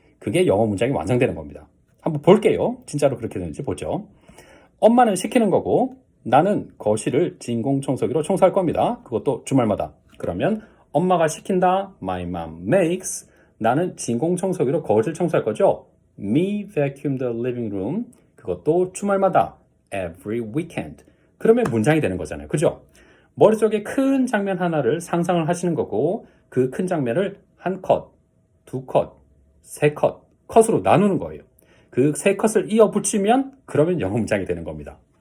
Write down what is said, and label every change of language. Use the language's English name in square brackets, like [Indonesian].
[Korean] 그게 영어 문장이 완성되는 겁니다. 한번 볼게요. 진짜로 그렇게 되는지 보죠. 엄마는 시키는 거고 나는 거실을 진공청소기로 청소할 겁니다. 그것도 주말마다. 그러면 엄마가 시킨다. [English] My mom makes. [Korean] 나는 진공청소기로 거실 청소할 거죠. [English] Me vacuum the living room. [Korean] 그것도 주말마다. [English] Every weekend. [Korean] 그러면 문장이 되는 거잖아요. 그죠? 머릿속에 큰 장면 하나를 상상을 하시는 거고 그 큰 장면을 한 컷, 두 컷, 세 컷, 컷으로 나누는 거예요. 그 세 컷을 이어 붙이면 그러면 영어 문장이 되는 겁니다.